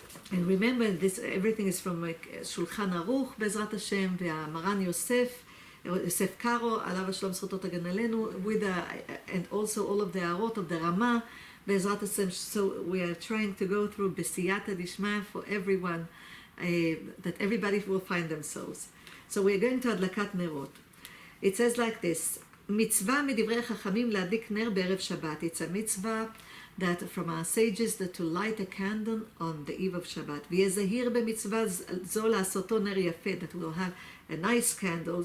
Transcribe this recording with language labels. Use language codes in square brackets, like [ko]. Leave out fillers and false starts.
[en] And remember, this everything is from Shulchan Aruch, [he] בעזרת השם, והמרן יוסף קארו, עליו השלום זכותו תגן עלינו, [en] and also all of the הערות of the Rama, בעזרת השם. So we are trying to go through בסייעתא דשמיא for everyone, that everybody will find themselves. So we are going to הדלקת נרות. It says like this, [he] מצווה מדברי חכמים להדליק נר בערב שבת. [en] It's a mitzvah that from our sages, that to light a candle on the eve of Shabbat. [he] ויהיה זהיר במצווה זו לעשותו נר יפה, [en] that we'll have a nice candle.